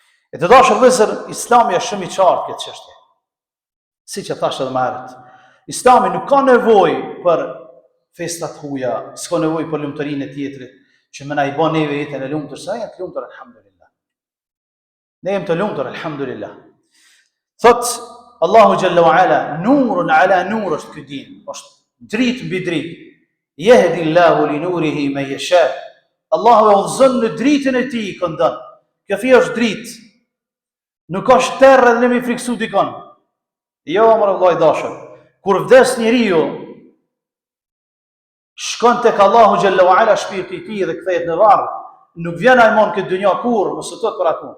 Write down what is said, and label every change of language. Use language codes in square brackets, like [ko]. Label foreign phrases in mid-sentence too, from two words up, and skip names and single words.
[sq] E të dashur vëllezër, Islami është shumë i qartë këtë çështje. Siç e thash edhe më herët. Islami nuk ka nevojë për festat huaja, s'ka nevojë për lumturinë e tjetrit, që më na i bën neve jetën e lumtur, sa janë të lumtur alhamdulillah. Ne jemi të lumtur alhamdulillah. Thot Allahu [ar] جل وعلا, نور على نور [sq] është ky din, është dritë mbi dritë. [ar] يهدي الله لنوره من يشاء. [sq] Allahu e udhëzon në dritën e tij këndon. Kjo fjalë është dritë. Nuk është terrë dhe mi friksu dikon. Jo, amër Allah i dashur. Kur vdes njeriu, shkon tek Allahu [ar] جل وعلا [sq] shpirti i tij dhe kthehet në varr, nuk vjen ai mon këtë dynja kurrë, mos u thot për atë.